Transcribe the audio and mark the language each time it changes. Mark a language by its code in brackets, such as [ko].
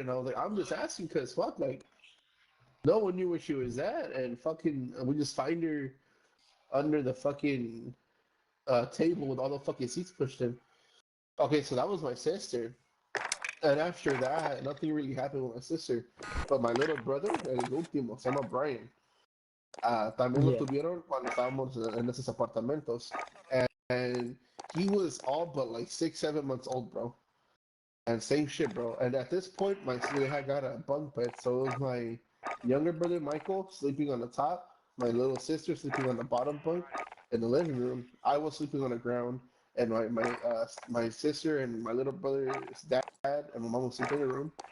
[en] And I was like, I'm just asking because, fuck, like, no one knew where she was at. And fucking, we just find her under the fucking table with all the fucking seats pushed in. Okay, so that was my sister. And after that, nothing really happened with my sister. But my little brother, [es] el último, se llama Brian. También lo [en] Yeah. [es] tuvieron cuando estábamos en esos apartamentos. [en] And he was all but like 6, 7 months old, bro. And same shit, bro. And at this point, they had got a bunk bed, so it was my younger brother Michael sleeping on the top, my little sister sleeping on the bottom bunk in the living room. I was sleeping on the ground, and my sister and my little brother's dad and my mom was sleeping in the room.